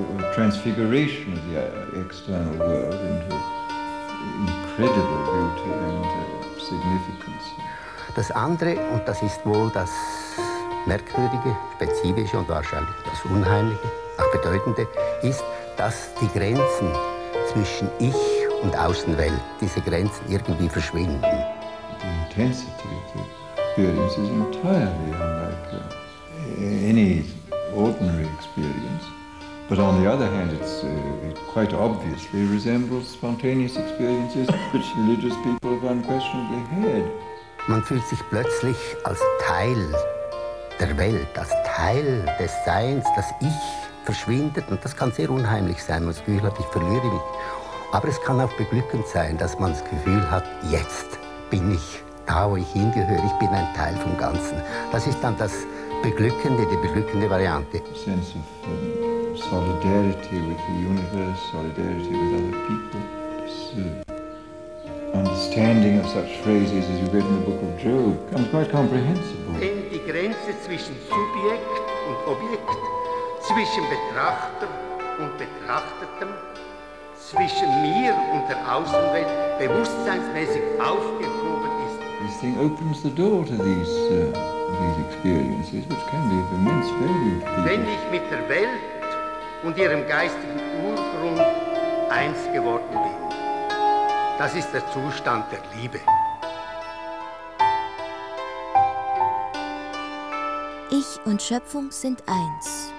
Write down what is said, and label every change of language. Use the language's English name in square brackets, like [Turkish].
[English] The transfiguration of the external world into incredible beauty and significance. [German] Das andere, und das ist wohl das Merkwürdige, Spezifische und wahrscheinlich das Unheimliche, auch Bedeutende, ist, dass die Grenzen zwischen Ich und Außenwelt, diese Grenzen irgendwie verschwinden. [English] The intensity of the experience is entirely unlike any ordinary experience. But on the other hand, it quite obviously resembles spontaneous experiences, which religious people have unquestionably had. [German] Man fühlt sich plötzlich als Teil der Welt, als Teil des Seins, das Ich verschwindet. Und das kann sehr unheimlich sein, man das Gefühl hat, ich verliere mich. Aber es kann auch beglückend sein, dass man das Gefühl hat, jetzt bin ich da, wo ich hingehöre, ich bin ein Teil vom Ganzen. Das ist dann das Beglückende, die beglückende Variante. [English] Solidarity with the universe, solidarity with other people. This understanding of such phrases as you read in the Book of Job becomes quite comprehensible. [German] Denn die Grenze zwischen Subjekt und Objekt, zwischen Betrachter und Betrachtetem, zwischen mir und der Außenwelt, bewusstseinsmäßig aufgehoben ist. [English] This thing opens the door to these experiences, which can be of immense value to people. [German] Wenn ich mit der Welt und ihrem geistigen Urgrund eins geworden bin. Das ist der Zustand der Liebe. Ich und Schöpfung sind eins.